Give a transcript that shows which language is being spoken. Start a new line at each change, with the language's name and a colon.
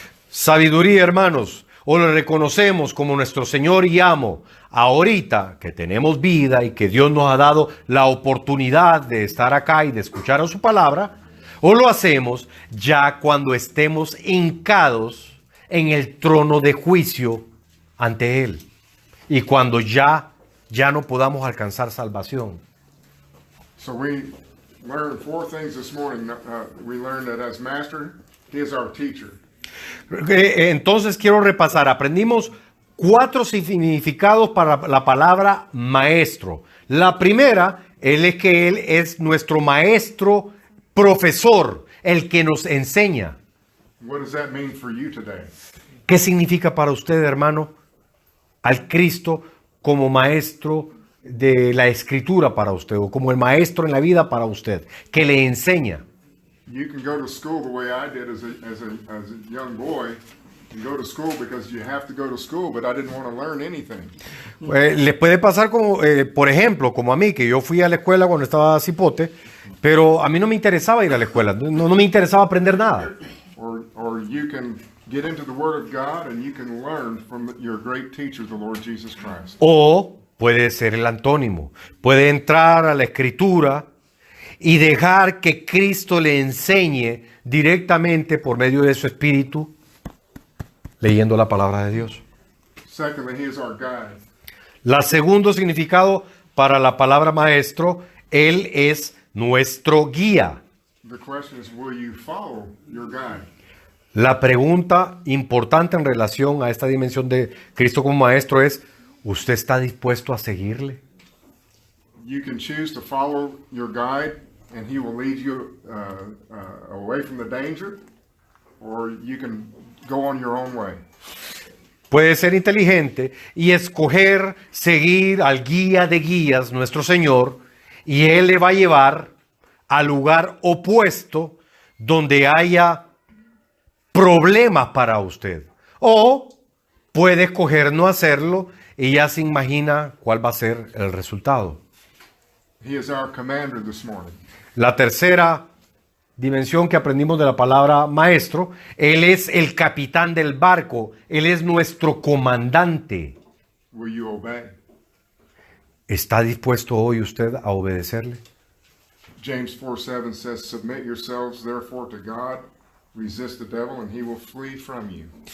Spanish: Sabiduría, hermanos, o lo reconocemos como nuestro Señor y amo ahorita que tenemos vida y que Dios nos ha dado la oportunidad de estar acá y de escuchar a su palabra, o lo hacemos ya cuando estemos hincados en el trono de juicio ante Él y cuando ya no podamos alcanzar salvación.
English: So we learned 4 things this morning. We learned that as master, he is our teacher.
Spanish: Entonces quiero repasar. Aprendimos 4 significados para la palabra maestro. La primera, es que Él es nuestro maestro, profesor, el que nos enseña.
English: What does that mean for you today?
Spanish: ¿Qué significa para usted, hermano, al Cristo como maestro de la escritura para usted, o como el maestro en la vida para usted, que le enseña?
English: You can go to school the way I did as a young boy. You go to school because you have to go to school, but I didn't want to learn anything.
Spanish: Le puede pasar como, por ejemplo, como a mí, que yo fui a la escuela cuando estaba cipote, pero a mí no me interesaba ir a la escuela, no me interesaba aprender nada.
English: Or you can get into the Word of God and you can learn from your great teacher, the Lord Jesus Christ.
Spanish: O puede ser el antónimo, puede entrar a la escritura y dejar que Cristo le enseñe directamente por medio de su espíritu, leyendo la palabra de Dios.
English: Secondly, he is our guide.
Spanish: La segundo significado para la palabra maestro, Él es nuestro guía.
English: The question is, will you follow your guide?
Spanish: La pregunta importante en relación a esta dimensión de Cristo como maestro es, ¿usted está dispuesto a seguirle?
English: You can choose to follow your guide and he will lead you away from the danger, or you can go on your own way.
Spanish: Puede ser inteligente y escoger seguir al guía de guías, nuestro Señor, y Él le va a llevar al lugar opuesto donde haya problemas para usted. O puede escoger no hacerlo y ya se imagina cuál va a ser el resultado.
English: He is our commander this morning.
Spanish: La tercera dimensión que aprendimos de la palabra maestro, Él es el capitán del barco, Él es nuestro comandante.
English: Will you obey?
Spanish: ¿Está dispuesto hoy usted a obedecerle?
English: James 4:7 says, submit yourselves therefore to God, resist the devil and he will flee from you.